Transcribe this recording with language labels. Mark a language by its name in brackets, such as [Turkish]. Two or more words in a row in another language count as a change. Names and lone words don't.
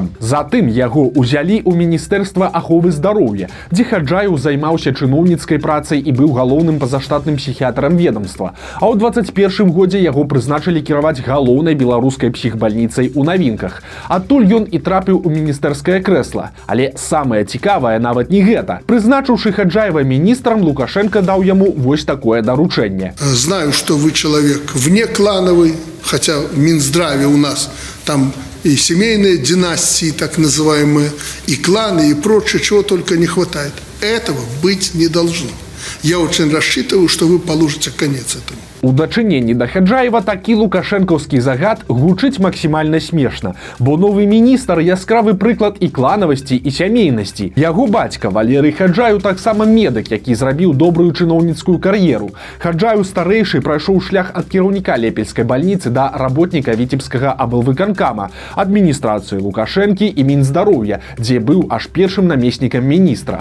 [Belarusian] Затым яго ўзялі ў міністэрства аховы здароўя, дзе Хаджаев займаўся чыноўніцкай працай і быў галоўным пазаштатным псіхіятрам ведомства. А ў 21 годзе яго прызначылі кіраваць галоўнай беларускай псіхбальніцай у Навінках. Адтуль ён і трапіў у міністэрскае крэсла. Але самае цікавае нават не гэта. Прызначыўшы Хаджаева міністрам, Лукашенко даў яму вось такое даручэнне. [Russian] Знаю, что вы человек внеклановый, хотя в Минздраве у нас там и семейные династии, так называемые, и кланы, и прочее, чего только не хватает. Этого быть не должно. Я очень рассчитываю, что вы положите конец этому. [Belarusian] У дачыненні да Хаджаева такі лукашэнкаўскі загад гучыць максімальна смешна, бо новы міністр яскравы прыклад і кланавасці, і сямейнасці. Яго бацька Валерый Хаджаев таксама медык, які зрабіў добрую чыноўніцкую кар'еру. Хаджаев старэйшы прайшоў шлях ад кіраўніка Лепельскай бальніцы да работніка Віцебскага аблвыканкама, адміністрацыі Лукашэнкі і Мінздароўя, дзе быў аж першым намеснікам міністра.